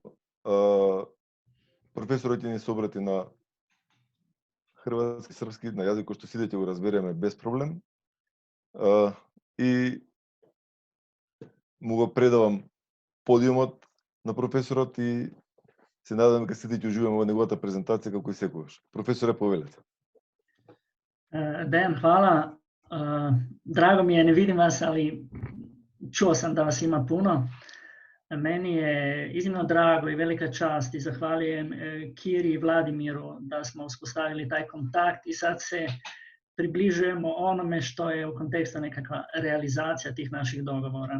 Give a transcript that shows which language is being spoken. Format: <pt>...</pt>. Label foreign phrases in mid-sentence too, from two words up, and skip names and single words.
<mk>Професорот ни се обрати на хрватски, српски, на јазик кој што сите ќе го разбереме без проблем. И му го предавам подиумот на професорот и се надевам дека сите ќе уживаме во неговата презентација како и секогаш. Професоре, повелете.</mk> <hr>Dejan, hvala. Drago mi je, ne vidim vas, ali čuo sam da vas ima puno. Meni je iznimno drago i velika čast i zahvaljujem Kiri i Vladimiru da smo uspostavili taj kontakt i sad se približujemo onome što je u kontekstu nekakva realizacija tih naših dogovora.</hr>